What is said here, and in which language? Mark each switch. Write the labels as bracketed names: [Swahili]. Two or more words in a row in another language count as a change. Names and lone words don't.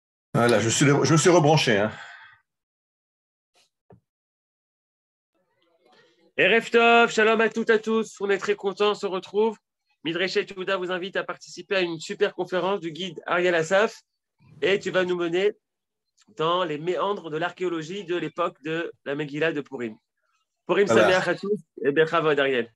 [French] Voilà, je me suis rebranché, hein. [Hebrew] ערב טוב, [French] shalom à toutes et à tous. On est très contents, on se retrouve. Midreshet Yehuda vous invite à participer à une super conférence du guide Ariel Assaf et tu vas nous mener dans les méandres de l'archéologie de l'époque de la Megillah de Purim. Purim Voilà. Sameach à tous et Bechavod Ariel.